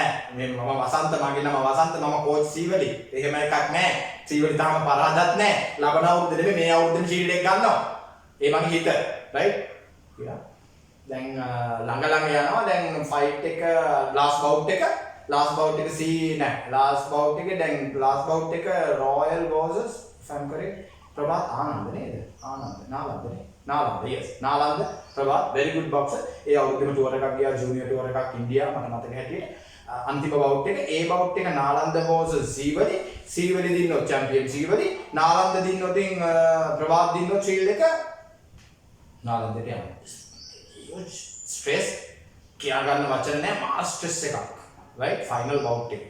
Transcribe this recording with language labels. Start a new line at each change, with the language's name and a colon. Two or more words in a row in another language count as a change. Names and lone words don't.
Sinhala: මම වසන්ත මගේ නම වසන්ත මම කෝච් සීවලි. එහෙම එකක් නෑ. සීවලි තාම පරාදත් නෑ. ලබන අවුරුද්දේ නෙමෙයි මේ අවුරුද්දේ ෂීල්ඩ් එක ගන්නවා. ඒ මගේ හිත. රයිට්? කියලා. දැන් ළඟ යනවා. දැන් ෆයිට් එක
English: last bout
Sinhala: එක
English: last bout
Sinhala: එක C නෑ
English: last bout
Sinhala: එක දැන්
English: last bout
Sinhala: එක Royal
English: versus if I'm correct
Sinhala: ප්‍රභාත් ආනන්ද නේද නාලන්ද yes නාලන්ද ප්‍රභාත්
English: very good boxer
Sinhala: ඒ අවුරුද්දේම ටුවර් එකක් ගියා
English: junior tour
Sinhala: එකක් ඉන්දියා මට මතක හැටියට අන්තිම bout එක ඒ bout එක නාලන්ද versus සීවලි දින්නොත් champion සීවලි නාලන්ද දින්නොතින් ප්‍රභාත් දින්නොත් ෂීල්ඩ් එක නාලන්දට යනවා stress කියා ගන්න වචන නෑ මා stress එකක්
English: right final bout
Sinhala: එක.